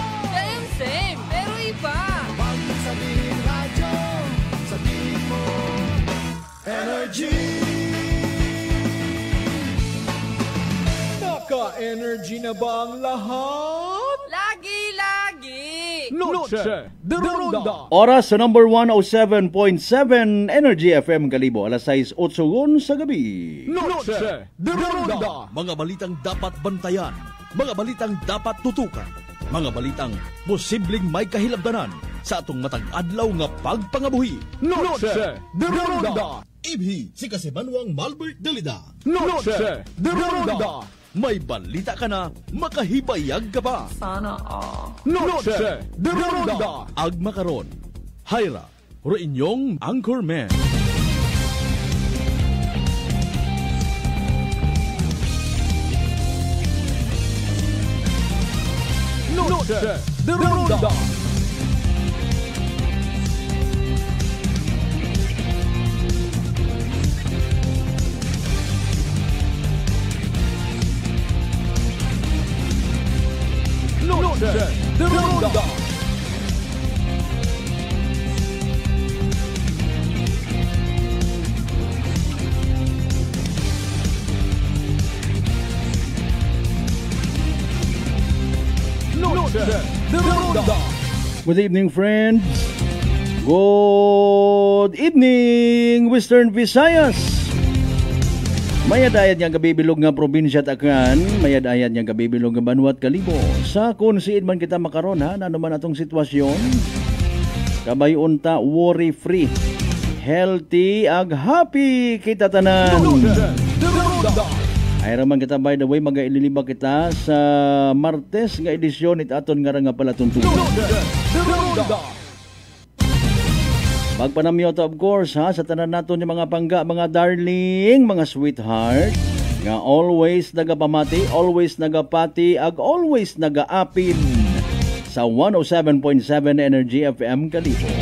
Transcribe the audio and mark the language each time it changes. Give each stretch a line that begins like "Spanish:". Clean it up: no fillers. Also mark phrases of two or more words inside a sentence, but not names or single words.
Filipino: Same, pero iba. Huwag mong sabihin radyo, sabihin mo Energy. Naka-energy na ba ang lahat?
Aklanon: Lagi. Noche de Ronda. Oras sa number 107.7 Energy FM Kalibo, alas 6:08 sa gabi. Noche de Ronda. Mga balitang dapat bantayan, mga balitang dapat tutukan, mga balitang posibleng may kahilabdanan sa atong matag adlaw nga pagpangabuhi. Noche de Ronda. Ibhi si Kasibanwang Malbert Dalida. Noche de Ronda. May balita ka na, makahibayag ka pa.
Filipino: Sana all.
Aklanon: Noche de Ronda. Agma karon, Hyra, inyong Anchorman. Noche de Ronda. Noche de Ronda. Noche de Ronda.
English: Good evening, friends. Good evening, Western Visayas.
Aklanon: Mayadayad nga gabibilog nga probinsya Takran, mayadayad nga gabibilog nga Banwat Kalibo. Sa kung siin man kita makaron ha, ano man atong sitwasyon, kabay unta
English: worry free, healthy
Aklanon: ag happy kita tanan. Ay raman kita,
English: by the way,
Aklanon: magaililiba kita sa Martes nga edisyon it aton nga nga pala tuntunan. Magpanamyoto
English: of course
Aklanon: ha, sa tanan naton yung mga pangga, mga darling, mga sweetheart, nga always nagapamati, always nagapati, ag always nagaapin sa 107.7 Energy FM Kalibo.